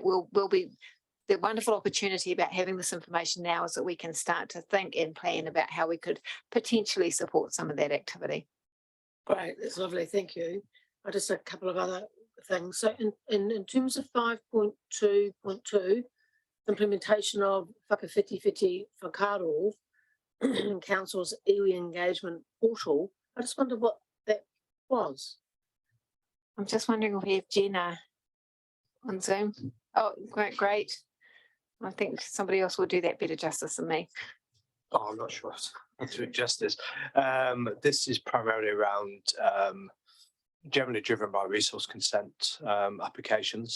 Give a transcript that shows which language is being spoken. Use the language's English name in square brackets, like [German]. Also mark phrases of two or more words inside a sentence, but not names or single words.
[English] We'll be, the wonderful opportunity about having this information now is that we can start to think and plan about how we could potentially support some of that activity. Great, that's lovely, thank you. Just a couple of other things. So in terms of 5.2.2, implementation of [Māori] whakawhiti whakaaro, [English] Council's iwi engagement portal, I just wonder what that was. I'm just wondering if we have Jenna on Zoom. Oh, great. I think somebody else will do that better justice than me. Oh, I'm not sure I'll do it justice. This is primarily around generally driven by resource consent applications.